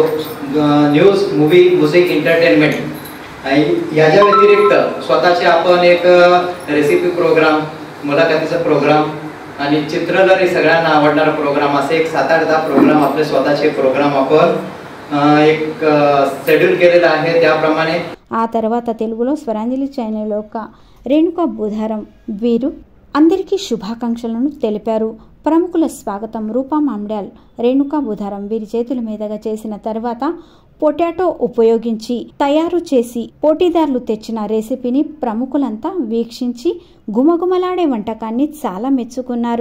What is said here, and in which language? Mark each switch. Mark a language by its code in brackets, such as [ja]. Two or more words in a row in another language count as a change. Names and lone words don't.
[mr] न्यूज, मूवी, म्युझिक, एंटरटेनमेंट याच्या व्यतिरिक्त स्वतःचे आपण एक [en] recipe program, [mr] मुलाखतीचा प्रोग्राम आणि चित्रलहरी सगळ्यांना आवडणारा प्रोग्राम असे एक 7-8 प्रोग्राम आपले स्वतःचे प्रोग्राम आपण एक షెడ్యూల్ केलेला आहे. त्याप्रमाणे [te] ఆ తర్వాత తెలుగులో స్వరాంజలి ఛానల్ యొక్క రేణుకా బుధారం వీరు అందరికీ శుభాకాంక్షలను తెలిపారు. ప్రముఖుల స్వాగతం రూపా మామిడాల్, రేణుకా బుధారం వీరి చేతుల మీదుగా చేసిన తర్వాత పొటాటో ఉపయోగించి తయారు చేసి పోటీదారులు తెచ్చిన రెసిపీని ప్రముఖులంతా వీక్షించి గుమగుమలాడే వంటకాన్ని చాలా మెచ్చుకున్నారు.